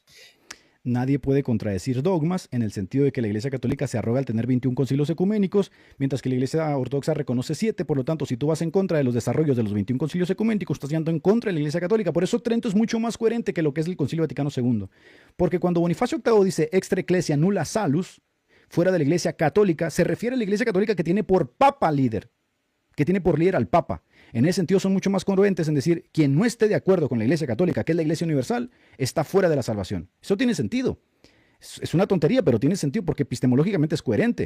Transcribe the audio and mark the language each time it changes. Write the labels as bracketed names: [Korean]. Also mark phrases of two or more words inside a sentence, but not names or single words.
[Spanish] Nadie puede contradecir dogmas en el sentido de que la Iglesia Católica se arroga al tener 21 concilios ecuménicos, mientras que la Iglesia Ortodoxa reconoce 7. Por lo tanto, si tú vas en contra de los desarrollos de los 21 concilios ecuménicos, estás yendo en contra de la Iglesia Católica. Por eso Trento es mucho más coherente que lo que es el Concilio Vaticano II. Porque cuando Bonifacio VIII dice [Latin] extra ecclesia nulla salus, [Spanish] fuera de la Iglesia Católica, se refiere a la Iglesia Católica que tiene por papa líder, que tiene por líder al Papa. En ese sentido son mucho más congruentes en decir, quien no esté de acuerdo con la Iglesia Católica, que es la Iglesia Universal, está fuera de la salvación. Eso tiene sentido. Es una tontería, pero tiene sentido porque epistemológicamente es coherente.